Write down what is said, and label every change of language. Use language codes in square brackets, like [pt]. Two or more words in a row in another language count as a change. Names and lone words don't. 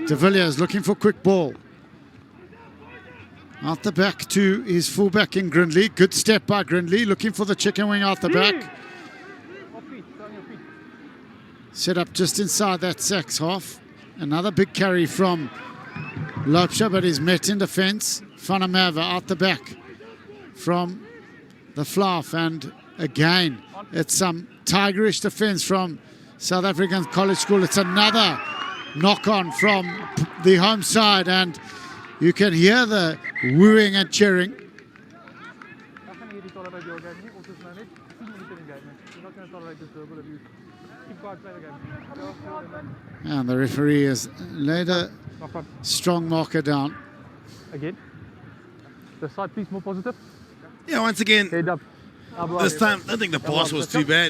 [en] De Villiers looking for quick ball. Out the back to his fullback in Grindley. Good step by Grindley, looking for the chicken wing out the back. Off feet, on your feet. Set up just inside that SACS half. Another big carry from Loopsha, but he's met in defence. Van der Merwe out the back from the Fluff, and again it's some tigerish defence from South African College School. It's another knock-on from the home side, and you can hear the wooing and cheering. [af] I gaan hierdie [en] tolerate your game [af] nie. Ons is nou net 10 minute in die game. [en] We're not going to tolerate this verbal abuse. Keep quiet, play the game. And the referee has laid a Knock on. strong marker down. Again. The side, please, more positive. Yeah, once again, Head up. this time, I don't think the pass was too bad.